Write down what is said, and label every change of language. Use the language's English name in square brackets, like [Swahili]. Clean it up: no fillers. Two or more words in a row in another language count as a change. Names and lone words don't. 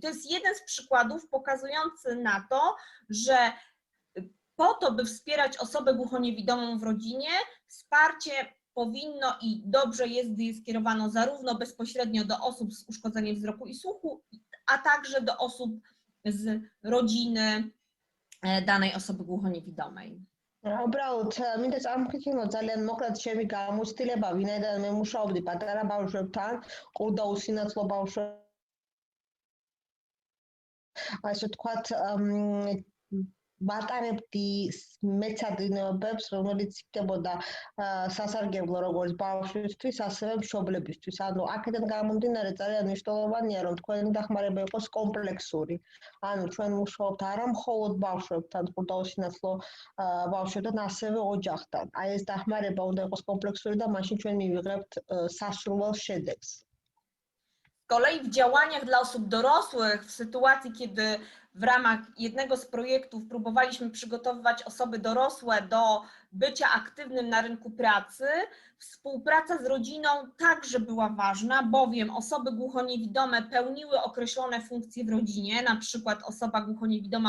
[Polish] To jest jeden z przykładów pokazujący na to, że po to, by wspierać osobę głuchoniewidomą w rodzinie, wsparcie powinno i dobrze jest, gdy jest skierowane zarówno bezpośrednio do osób z uszkodzeniem wzroku i słuchu, a także do osób z rodziny danej osoby głuchoniewidomej. [Georgian] უბრალოდ მინდა წამოხსნო ძალიან მოკლედ ჩემი გამოცდილება, ვინაიდან მე მუშაობდი პატარა ბავშვებთან, კულტა უსინათლო ბავშვებთან. ასე ვთქვათ, ვატარებდი მეცადინეობებს, რომელიც იქნებოდა სასარგებლო როგორც ბავშვისთვის, ასევე მშობლებისთვის. ანუ აქედან გამომდინარე ძალიან მნიშვნელოვანია, რომ თქვენი დახმარება იყოს კომპლექსური. ანუ ჩვენ მუშაობთ არა მხოლოდ ბავშვებთან, კულტა უსინათლო ბავშვებთან, ასევე ოჯახთან. აი ეს დახმარება უნდა იყოს კომპლექსური და მაშინ ჩვენ მივიღებთ სასურველ შედეგს. [Polish] Z kolei w działaniach dla osób dorosłych, w sytuacji, kiedy w ramach jednego z projektów próbowaliśmy przygotowywać osoby dorosłe do bycia aktywnym na rynku pracy, współpraca z rodziną także była ważna, bowiem osoby głuchoniewidome pełniły określone funkcje w rodzinie, na przykład osoba